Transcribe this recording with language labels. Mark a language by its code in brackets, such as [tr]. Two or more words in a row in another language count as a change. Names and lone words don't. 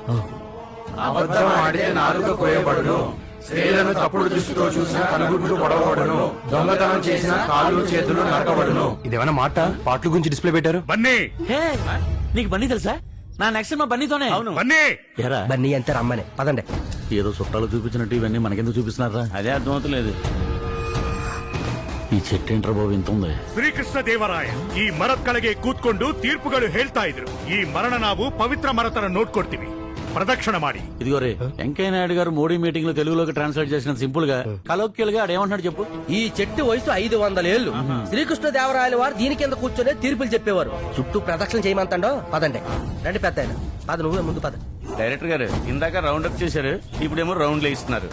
[te] అబద్ధం ఆడితే నాలుక కోయబడును, స్త్రీలను తప్పుడు దృష్టితో చూసిన కనుగుడ్లు పొడవబడును, దొంగతనం చేసిన కాళ్ళు చేతులు నరకబడును. ఇదేమన్నా మాట పాటల గురించి డిస్ప్లే పెట్టారు? బన్నీ హే, నీకు బన్నీ తెలుసా? నా నెక్స్ట్ మా బన్నీతోనే. అవును బన్నీ. ఎరా బన్నీ అంతే రమ్మని పదండి. ఏదో చుట్టాలు చూపించినట్టు ఇవన్నీ మనకెందుకు చూపిస్తున్నారా? అదే అర్థమవుతలేదు. [kn] ಈ ಚೆಟ್ಟೆಂಟ್ರ ಬಾಬು ಇಂತ ఉంది. ಶ್ರೀಕೃಷ್ಣ ದೇವರಾಯ ಈ ಮರದ ಕೆಳಗೆ ಕೂತ್ಕೊಂಡು ತೀರ್ಪುಗಳು ಹೇಳ್ತಾ ಇದ್ರು. ಈ ಮರಣ ನಾವು ಪವಿತ್ರ ಮರತರ ನೋಡ್ಕೊಡ್ತೀವಿ, ప్రదక్షిణ ಮಾಡಿ. [te] ఇదిగో రే, వెంకయ్య నాయుడు గారు మోడీ మీటింగ్ లో తెలుగులోకి ట్రాన్స్లేట్ చేసిన సింపుల్ గా కలోక్యల్ గా ఆడేమంటున్నాడు చెప్పు. ఈ చెట్టు వయసు 500 ఏళ్లు. శ్రీకృష్ణ దేవరాయల వారు దీని కింద కూర్చొని తీర్పులు చెప్పేవారు. చుట్టూ ప్రదక్షిణ చేయమంటాడో. పదండి రండి పెద్ద ఆయన. పద, నువ్వే ముందు పద. డైరెక్టర్ గారు ఇందాక [en] round up [te] చేశారు, ఇప్పుడేమో రౌండ్లు ఇస్తున్నారు.